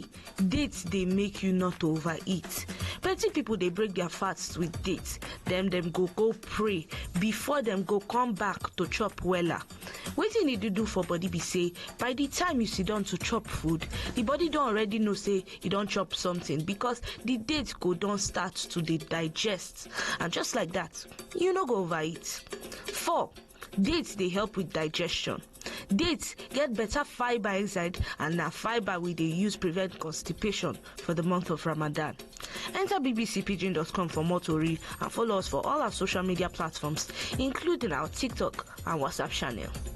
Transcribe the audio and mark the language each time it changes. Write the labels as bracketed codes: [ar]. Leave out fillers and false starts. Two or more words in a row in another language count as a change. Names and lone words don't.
[pcm] Dates dey make you not to overeat. Plenty people dey break their fasts with dates. Dem go pray before dem go come back to chop wella. Wetin e do for body be say, by the time you sit down to chop food, the body don already know say you don chop something because the date go don start to dey digest, and just like that, you no go overeat. 4. Dates dey help with digestion. Dates get better fiber inside, and na fiber we dey use prevent constipation for the month of Ramadan. Enter bbcpidgin.com for more tori and follow us for all our social media platforms, including our TikTok and WhatsApp channel.